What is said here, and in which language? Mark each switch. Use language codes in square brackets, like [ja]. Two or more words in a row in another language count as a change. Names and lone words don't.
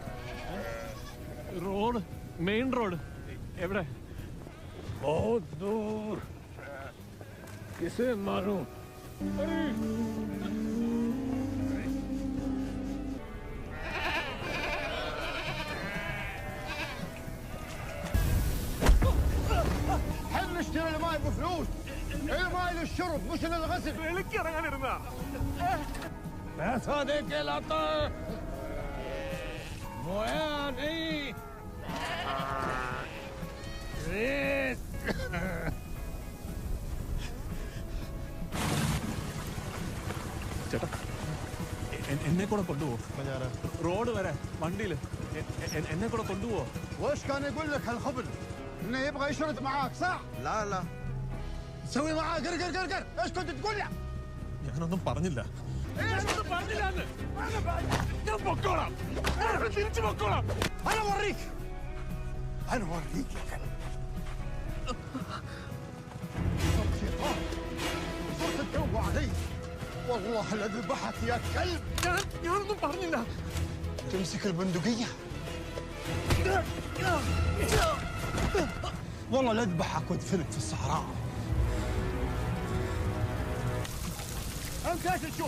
[ml] റോഡ്, [en] main road [ml] എവിടെ? [hi] बहुत दूर. किसे मारूं? [ar] حل نشتري الماي بفلوس. الماي للشرب مش للغسل. [hi] पैसा दे के लाता है, मोया नहीं. रेत. [ml] ചേട്ടാ, എന്നെ കൂടെ കൊണ്ടുപോകും റോഡ് വരെ വണ്ടിയിൽ. എന്നെ കൂടെ കൊണ്ടുപോകും. [ar] وش كان يقول لك هالخبل؟ انه يبغى يشرد معاك صح؟ لا لا سوي معاه قر قر قر قر. ايش كنت تقول له؟ [ml] ഞാനൊന്നും പറഞ്ഞില്ല. ഞാൻ പൊക്കോളാം, തിരിച്ചു പൊക്കോളാം. [ar] انا اوريك انا اوريك يا كلب. صرت شيطان صرت تدوب علي. والله لأذبحك يا كلب. [ml] ഞാനൊന്നും പറഞ്ഞില്ല. [ar] تمسك البندقية والله لأذبحك وادفنك في الصحراء. انت ايش تشوف؟